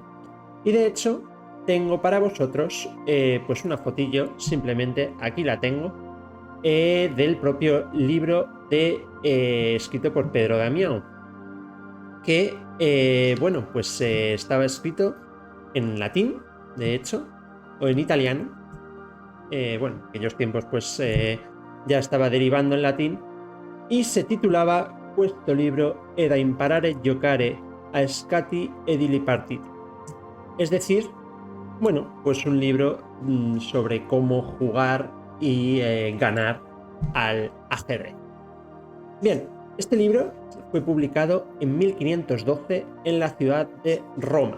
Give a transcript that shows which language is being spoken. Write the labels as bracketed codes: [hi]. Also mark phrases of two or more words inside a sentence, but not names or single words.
[es] Y de hecho, tengo para vosotros pues una fotillo, simplemente aquí la tengo, del propio libro escrito por Pedro Damião, que pues estaba escrito en latín, de hecho, o en italiano. En aquellos tiempos pues ya estaba derivando en latín, y se titulaba Questo libro è da imparare giocare a scatti e di partiti. Es decir, pues un libro sobre cómo jugar y ganar al ajedrez. Bien, este libro fue publicado en 1512 en la ciudad de Roma.